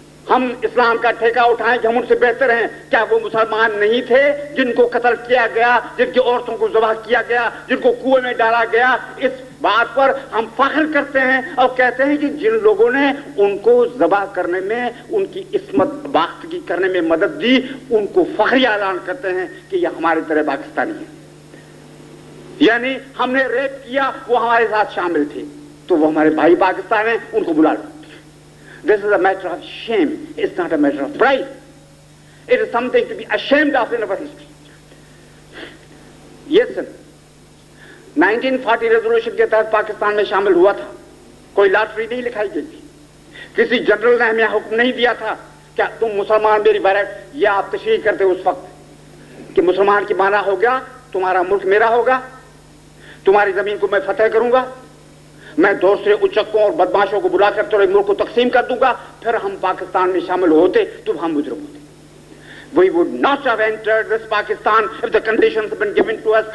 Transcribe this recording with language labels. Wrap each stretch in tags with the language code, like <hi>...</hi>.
<ur>ہم اسلام کا ٹھیکہ اٹھائیں کہ ہم ان سے بہتر ہیں۔ کیا وہ مسلمان نہیں تھے جن کو قتل کیا گیا، جن کی عورتوں کو ذبح کیا گیا، جن کو کنویں میں ڈالا گیا؟ اس بات پر ہم فخر کرتے ہیں اور کہتے ہیں کہ جن لوگوں نے ان کو ذبح کرنے میں، ان کی عصمت باختگی کرنے میں مدد دی، ان کو فخریہ اعلان کرتے ہیں کہ یہ ہمارے طرح پاکستانی ہیں۔ یعنی ہم نے ریپ کیا، وہ ہمارے ساتھ شامل تھے، تو وہ ہمارے بھائی پاکستان ہیں، ان کو بلا لو۔</ur> <en>This is a matter of shame. It's not a matter of pride. It is something to be ashamed of in our history. Yes, sir.</en> <ur>1940 resolution کے تحت پاکستان میں شامل ہوا تھا، کوئی لاٹری نہیں لکھائی گئی تھی، کسی جنرل نے ہمیں حکم نہیں دیا تھا کہ تم مسلمان میری بیرک، یہ آپ تشریح کرتے اس وقت کہ مسلمان کی معنی ہو گیا تمہارا ملک میرا ہوگا، تمہاری زمین کو میں فتح کروں گا، میں دوسرے اچکوں اور بدماشوں کو بلا کر تمہارے ملک کو تقسیم کر دوں گا، پھر ہم پاکستان میں شامل ہوتے تو ہم مجرم ہوتے۔</ur> <en>We would not have entered this Pakistan if the conditions had been given to us.</en>